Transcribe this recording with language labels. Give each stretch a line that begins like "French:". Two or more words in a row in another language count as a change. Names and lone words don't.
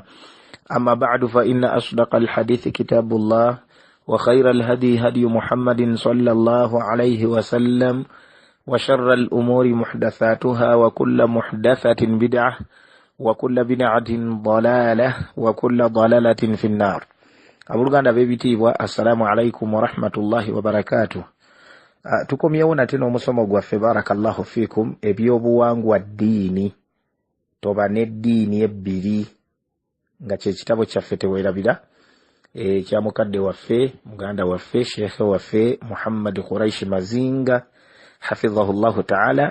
Arabic: أما بعد فإن أصدق الحديث كتاب الله وخير الهدي هدي محمد صلى الله عليه وسلم وشر الأمور محدثاتها وكل محدثة بدعة وكل بدعة ضلالة وكل ضلالة في النار.
Ganda: Abuluganda bebitibwa
Arabic: السلام عليكم ورحمة الله وبركاته.
Ganda: Tukomyewo tena omusomo gwaffe
Arabic: بارك الله فيكم
Ganda: ebyobuwangwa ddiini toba n'eddiini ebbiri nga kye kitabo kyaffe teweerabira kya mukadde waffe muganda waffe sheekhe waffe Muhammad Quraish Mazinga
Arabic: حفظه الله تعالى.